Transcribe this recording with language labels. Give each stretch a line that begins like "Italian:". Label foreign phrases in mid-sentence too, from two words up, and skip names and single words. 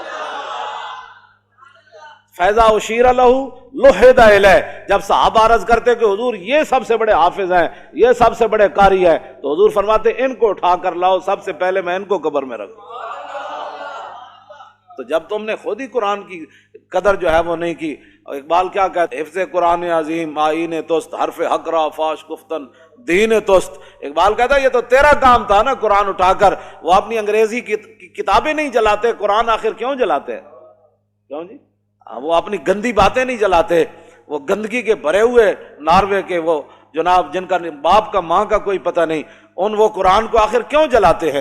Arabic: فیضا اشیر لہ لحد الیہ،
Urdu: جب صحابہ عرض کرتے کہ حضور یہ سب سے بڑے حافظ ہیں، یہ سب سے بڑے قاری ہیں، تو حضور فرماتے ان کو اٹھا کر لاؤ، سب سے پہلے میں ان کو قبر میں رکھوں۔ تو جب تم نے خود ہی قرآن کی قدر جو ہے وہ نہیں کی، اقبال کیا کہتے ہیں،
Persian: حفظ قرآن عظیم آئین توست، حرف حق را فاش گفتن دین توست۔
Urdu: اقبال کہتا ہے یہ تو تیرا کام تھا نا قرآن اٹھا کر، وہ اپنی انگریزی کی کتابیں نہیں جلاتے، قرآن آخر کیوں جلاتے ہیں؟ کیوں جی؟ وہ اپنی گندی باتیں نہیں جلاتے، وہ گندگی کے بھرے ہوئے ناروے کے وہ جناب جن کا باپ کا ماں کا کوئی پتہ نہیں، وہ قرآن کو آخر کیوں جلاتے ہیں؟